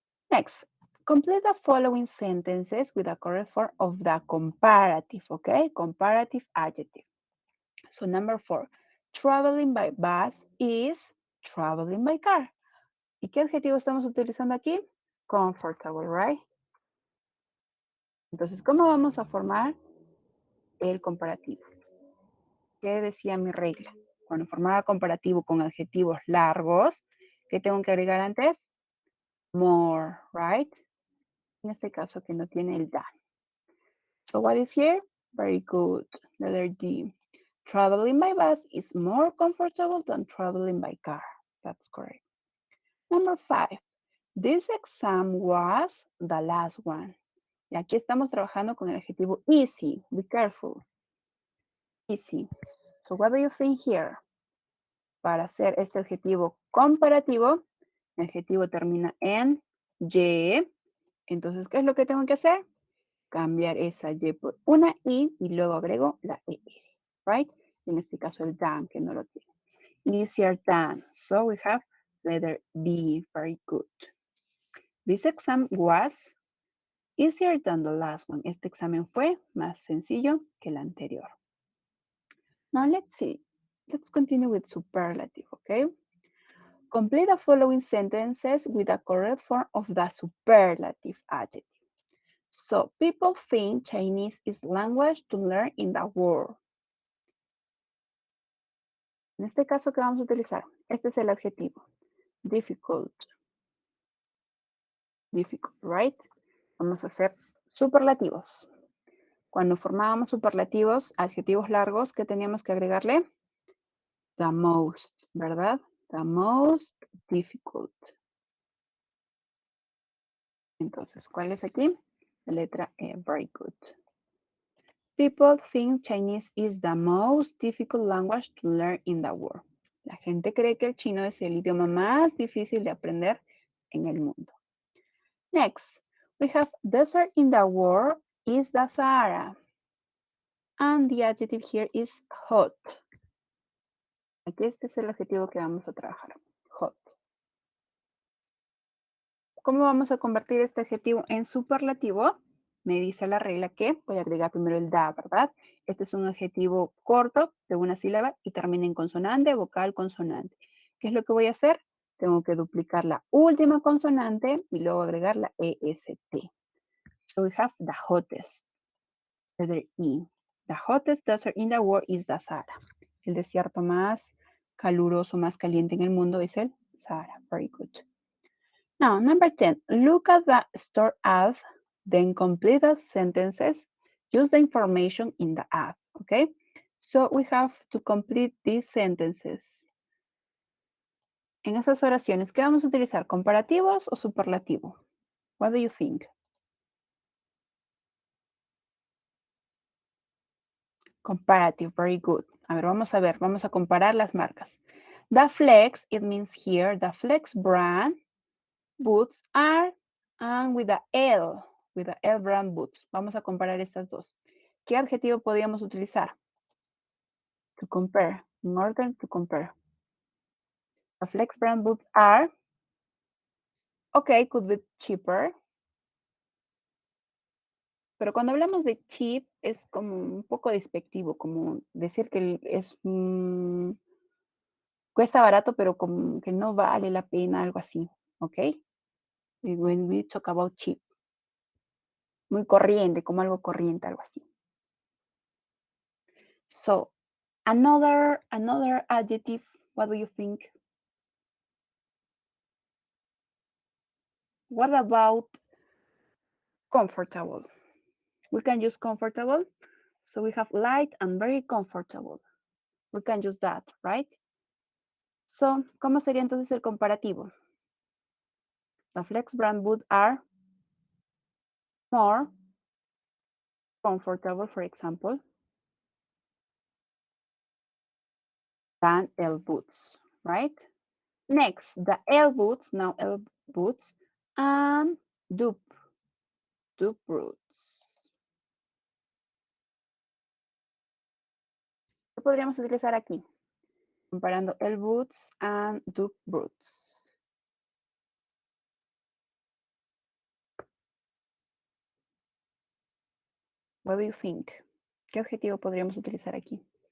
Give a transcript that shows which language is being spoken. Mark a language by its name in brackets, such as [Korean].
[English] Next, complete the following sentences with the correct form of the comparative, okay? Comparative adjective. So number 4, traveling by bus is traveling by car. [Spanish] ¿Y qué adjetivo estamos utilizando aquí? [English] Comfortable, right? [Spanish] Entonces, ¿cómo vamos a formar el comparativo? ¿Qué decía mi regla? Cuando formaba comparativo con adjetivos largos, ¿qué tengo que agregar antes? [English] More, right? [Spanish] En este caso que no tiene el than. [English] So what is here? Very good. Letter D. Traveling by bus is more comfortable than traveling by car. That's correct. Number 5. This exam was the last one. [Spanish] Y aquí estamos trabajando con el adjetivo easy. [English] Be careful. Easy. So what do you think here? [Spanish] Para hacer este adjetivo comparativo, el adjetivo termina en Y. Entonces, ¿qué es lo que tengo que hacer? Cambiar esa Y por una I y luego agrego la ER, [English] right? [Spanish] En este caso el than, que no lo tiene. [English] Easier than. So we have letter B. Very good. This exam was easier than the last one. [Spanish] Este examen fue más sencillo que el anterior. [English] Now let's see. Let's continue with superlative, okay? Complete the following sentences with the correct form of the superlative adjective. So, people think Chinese is language to learn in the world. [Spanish] En este caso, ¿qué vamos a utilizar? Este es el adjetivo. Difficult. [English] Difficult, right? [Spanish] Vamos a hacer superlativos. Cuando formábamos superlativos, adjetivos largos, ¿qué teníamos que agregarle? [English] The most, [Spanish] ¿verdad? [English] The most difficult. [Spanish] Entonces, ¿cuál es aquí? La letra E. [English] Very good. People think Chinese is the most difficult language to learn in the world. [Spanish] La gente cree que el chino es el idioma más difícil de aprender en el mundo. [English] Next, we have desert in the world is the Sahara. And the adjective here is hot. [Spanish] Aquí este es el adjetivo que vamos a trabajar. Hot. ¿Cómo vamos a convertir este adjetivo en superlativo? Me dice la regla que voy a agregar primero el da, ¿verdad? Este es un adjetivo corto de una sílaba y termina en consonante, vocal, consonante. ¿Qué es lo que voy a hacer? Tengo que duplicar la última consonante y luego agregar la EST. [English] So we have the hottest, letter E. The hottest desert in the world is the Sahara. [Spanish] El desierto más caluroso, más caliente en el mundo es el Sahara. [English] Very good. Now, number 10, look at the store ad, then complete the sentences. Use the information in the ad, okay? So we have to complete these sentences. [Spanish] En esas oraciones, ¿qué vamos a utilizar? ¿Comparativos o superlativo? [English] What do you think? Comparative, very good. [Spanish] A ver, vamos a comparar las marcas. [English] The Flex, it means here, the Flex brand boots are, and with the L brand boots. [Spanish] Vamos a comparar estas dos. ¿Qué adjetivo podríamos utilizar? [English] To compare, in order to compare. The Flex brand boots are, okay, could be cheaper. [Spanish] Pero cuando hablamos de cheap es como un poco despectivo, como decir que es cuesta barato, pero como que no vale la pena, algo así, ¿ok? [English] When we talk about cheap. [Spanish] Muy corriente, como algo corriente, algo así. [English] So, another adjective, what do you think? What about comfortable? We can use comfortable. So we have light and very comfortable. We can use that, right? [Spanish] So, ¿cómo sería entonces el comparativo? [English] The Flex brand boots are more comfortable, for example, than L boots, right? Next, the L boots, now L boots, and dupe roots. [Spanish] ¿Qué podríamos utilizar aquí? Comparando el [English] boots and do boots. What do you think? [Spanish] ¿Qué adjetivo podríamos utilizar aquí?